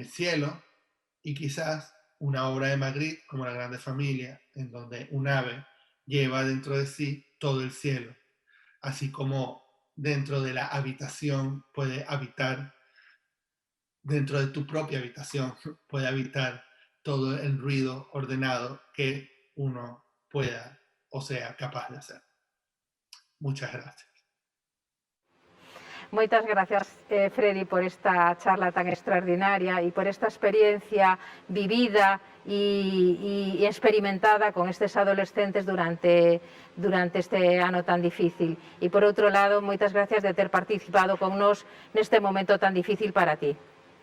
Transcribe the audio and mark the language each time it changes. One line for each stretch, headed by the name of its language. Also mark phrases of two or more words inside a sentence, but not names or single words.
Spanish: cielo, y quizás una obra de Magritte como La Grande Familia, en donde un ave lleva dentro de sí todo el cielo, así como dentro de la habitación puede habitar, dentro de tu propia habitación puede habitar todo el ruido ordenado que uno pueda o sea capaz de hacer. Muchas gracias.
Galician: Moitas gracias,
Spanish: Freddy, por esta charla tan extraordinaria y por esta experiencia vivida y experimentada
Galician: con estes adolescentes durante este ano tan difícil. E, por outro lado, moitas gracias de ter participado con nós neste momento tan difícil para ti.